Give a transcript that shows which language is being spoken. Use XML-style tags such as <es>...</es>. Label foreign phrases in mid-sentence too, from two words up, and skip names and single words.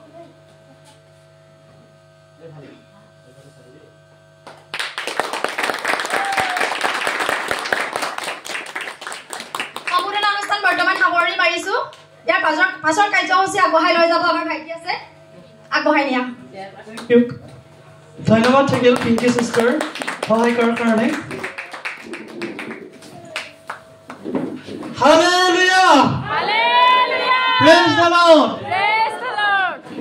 <as>সম্বোধনা অনুষ্ঠান বৰ্তমান সামৰণি মাৰিছো ইয়াৰ পাছৰ কাৰ্যসূচী আগবঢ়াই লৈ যাব আমাৰ ভাইটি আছে আগবঢ়াই নিয়া ধন্যবাদ থাকিল পিংকি সিস্টাৰ সহায় কৰাৰ কাৰণে Hallelujah!</as> <en>Hallelujah! Praise the Lord! Praise the Lord!</en>